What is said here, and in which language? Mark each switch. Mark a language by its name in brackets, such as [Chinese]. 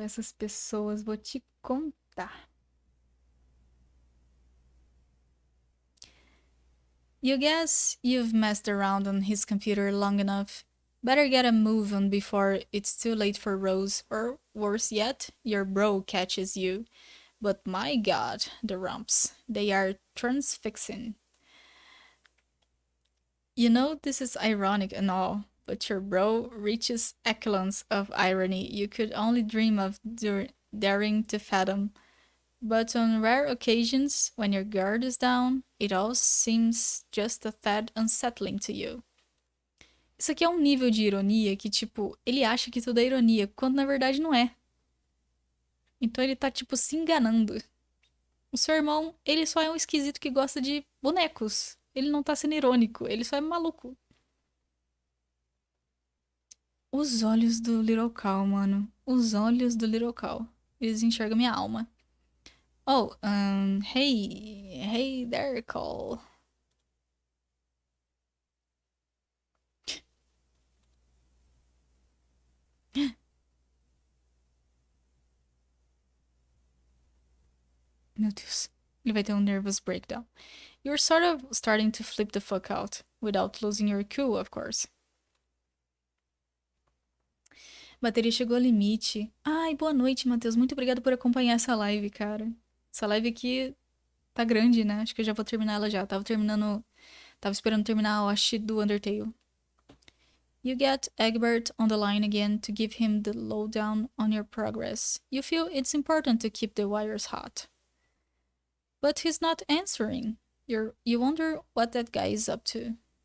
[Portuguese] Essas pessoas, vou te contar. [English] You guess you've messed around on his computer long enough. Better get a move on before it's too late for Rose, or worse yet, your bro catches you. But my god, the rumps. They are transfixing. You know this is ironic and all, but your bro reaches echelons of irony you could only dream of daring to fathom. But on rare occasions, when your guard is down, it all seems just a tad unsettling to you. [Portuguese] Isso aqui é um nível de ironia que, tipo, ele acha que tudo é ironia, quando na verdade não é. Então ele tá, tipo, se enganando. O seu irmão, ele só é um esquisito que gosta de bonecos. Ele não tá sendo irônico, ele só é maluco. Os olhos do Little Cow, mano. Os olhos do Little Cow. Eles enxergam minha alma. [English] Oh, hey there, Cole. [Portuguese] Meu Deus. Ele vai ter um [English] nervous breakdown. You're sort of starting to flip the fuck out. Without losing your cool, of course. [Portuguese] Bateria chegou ao limite. Ai, boa noite, Matheus. Muito obrigado por acompanhar essa live, cara. Essa live aqui tá grande, né? Acho que eu já vou terminar ela já. Tava terminando. Tava esperando terminar a host do Undertale. [English] You get Egbert on the line again to give him the lowdown on your progress. You feel it's important to keep the wires hot. But he's not answering. You wonder what that guy is up to.